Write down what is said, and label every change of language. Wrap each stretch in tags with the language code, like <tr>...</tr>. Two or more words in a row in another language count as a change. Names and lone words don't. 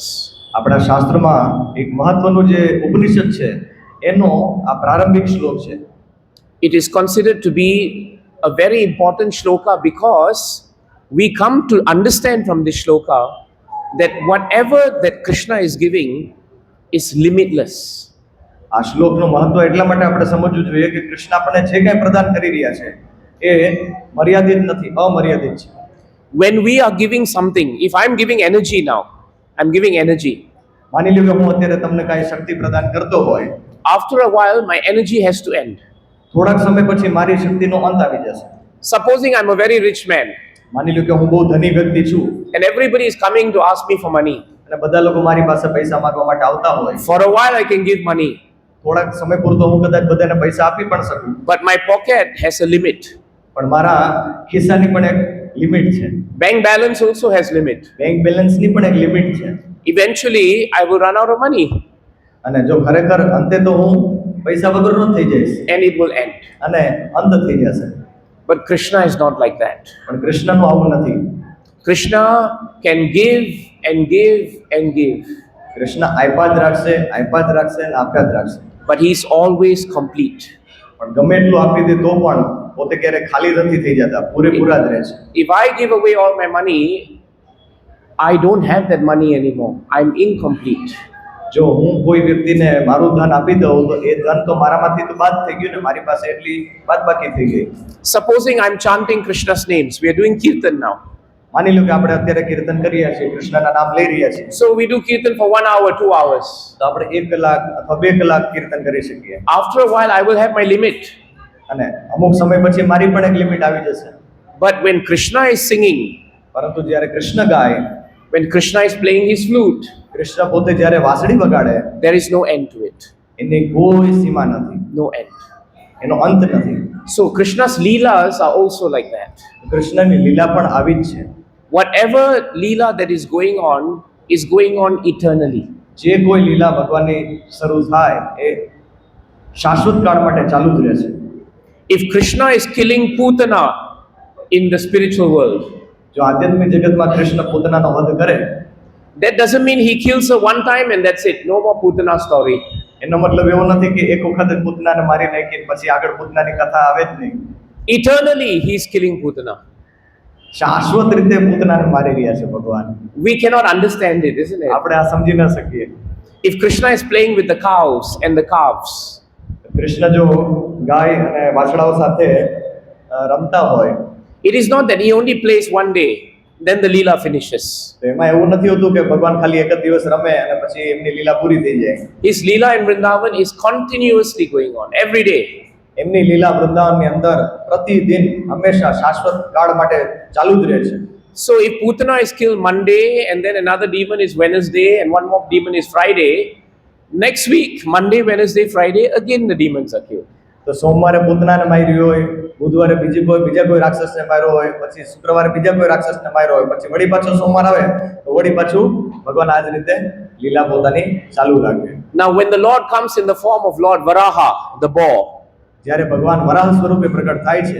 <gu>આપણા શાસ્ત્રમાં એક મહત્વનું જે ઉપનિષદ છે એનો આ પ્રારંભિક શ્લોક છે.</gu> <en>It is considered to be a very important shloka because we come to understand from this shloka that whatever that Krishna is giving is limitless.</en> <gu>આ શ્લોકનું મહત્વ એટલા માટે આપણે સમજવું જોઈએ કે કૃષ્ણ આપણને જે કાંઈ પ્રદાન કરી રહ્યા છે એ મર્યાદિત નથી, અમર્યાદિત છે.</gu> <en>When we are giving something, if I'm giving energy now, I'm giving energy.</en> <gu>માની લો કે હું અત્યારે તમને કાંઈ શક્તિ પ્રદાન કરતો હોય,</gu> <en>After a while, my energy has to end.</en> <gu>થોડાક સમય પછી મારી શક્તિનો અંત આવી જશે.</gu> <en>Supposing I'm a very rich man</en> <gu>માની લો કે હું બહુ ધની વ્યક્તિ છું</gu> <en>and everybody is coming to ask me for money.</en> <gu>અને બધા લોકો મારી પાસે પૈસા માંગવા માટે આવતા હોય,</gu> <en>For a while, I can give money,</en> <gu>થોડાક સમય પૂરતો હું કદાચ બધાને પૈસા આપી પણ શકું,</gu> <en>but my pocket has a limit.</en> <gu>પણ મારા ખિસ્સાની પણ એક લિમિટ છે.</gu> <en>Bank balance also has limit. bank balanceની</en> <gu>પણ એક લિમિટ છે.</gu> <en>Eventually, I will run out of money</en> <gu>અને જો ખરેખર અંતે તો હું પૈસા વગરનો જ થઈ જઈશ</gu> <en>and it will end.</en> <gu>અને અંત થઈ જશે.</gu> <en>But Krishna is not like that.</en> <gu>પણ કૃષ્ણનું આવું નથી.</gu> <en>Krishna can give and give and give,</en> <gu>કૃષ્ણ આપ્યા જ રાખશે અને આપ્યા જ રાખશે.</gu> <en>but He is always complete.</en> <gu>પણ ગમે એટલું આપી દે તો પણ પોતે ક્યારે ખાલી નથી થઈ જતા, પૂરેપૂરા જ રહે છે.</gu> <en>If I give away all my money, I don't have that money anymore. I'm incomplete.</en> <gu>જો હું કોઈ વ્યક્તિને મારું ધન આપી દઉં તો એ ધન તો મારામાંથી તો બાદ થઈ ગયું ને, મારી પાસે એટલી બાદબાકી થઈ ગઈ.</gu> <en>Supposing I'm chanting Krishna's names, we are doing kirtan now.</en> <gu>માની લો કે આપણે અત્યારે કીર્તન કરી રહ્યા છીએ, કૃષ્ણના નામ લઈ રહ્યા છીએ,</gu> <en>So we do kirtan for 1 hour, 2 hours.</en> <gu>તો આપણે 1 કલાક અથવા 2 કલાક કીર્તન કરી શકીએ.</gu> <en>After a while, I will have my limit.</en> <gu>અને અમુક સમય પછી મારી પણ એક લિમિટ આવી જશે.</gu> <en>But when Krishna is singing,</en> <gu>પરંતુ જ્યારે કૃષ્ણ ગાય,</gu> <en>when Krishna is playing his flute,</en> <gu>કૃષ્ણ પોતે જ્યારે વાંસળી વગાડે,</gu> <en>there is no end to it.</en> <gu>એની કોઈ સીમા નથી,</gu> <en>No end.</en> <gu>એનો અંત નથી.</gu> <en>So Krishna's leelas are also like that.</en> <gu>કૃષ્ણની લીલા પણ આવી જ છે.</gu> <en>Whatever leela that is going on eternally.</en> <gu>જે કોઈ લીલા ભગવાનની શરૂ થાય એ શાશ્વત કાળ માટે ચાલુ જ રહેશે.</gu> <en>If Krishna is killing Putana in the spiritual world,</en> <gu>જો આધ્યાત્મિક જગતમાં કૃષ્ણ પૂતનાનો વધ કરે,</gu> <en>that doesn't mean he kills her one time and that's it. No more Putana story.</en> <gu>એનો મતલબ એવો નથી કે એક વખત જ પૂતનાને મારી નાખી પછી આગળ પૂતનાની કથા આવે જ નહીં.</gu> <en>Eternally he is killing Putana.</en> <gu>શાશ્વત રીતે પૂતનાને મારી રહ્યા છે ભગવાન.</gu> <en>We cannot understand it, isn't it?</en> <gu>આપણે આ સમજી ન શકીએ.</gu> <en>If Krishna is playing with the cows and the calves,</en> <gu>કૃષ્ણ જો ગાય અને વાછડાઓ સાથે રમતા હોય,</gu> <en>it is not that he only plays one day, then the leela finishes.</en> <gu>તો એમાં એવું નથી હોતું કે ભગવાન ખાલી એક જ દિવસ રમે અને પછી એમની લીલા પૂરી થઈ જાય.</gu> <en>His leela in Vrindavan is continuously going on every day.</en> <gu>એમની લીલા વૃંદાવનની અંદર પ્રતિદિન હંમેશા શાશ્વત કાળ માટે ચાલુ જ રહે છે.</gu> <en>So if Putana is killed Monday and then another demon is Wednesday and one more demon is Friday, next week, Monday, Wednesday, Friday, again the demons are killed.</en> <gu>તો સોમવારે પૂતનાને માર્યો હોય, બુધવારે બીજા કોઈ રાક્ષસને માર્યો હોય, પછી શુક્રવારે બીજા કોઈ રાક્ષસને માર્યો હોય, પછી વળી પાછો સોમવાર આવે તો વળી પાછું ભગવાન આ જ રીતે લીલા પોતાની ચાલુ રાખે.</gu> <en>Now when the Lord comes in the form of Lord Varaha, the boar,</en> <gu>જ્યારે ભગવાન વરાહ સ્વરૂપે પ્રગટ થાય છે</gu>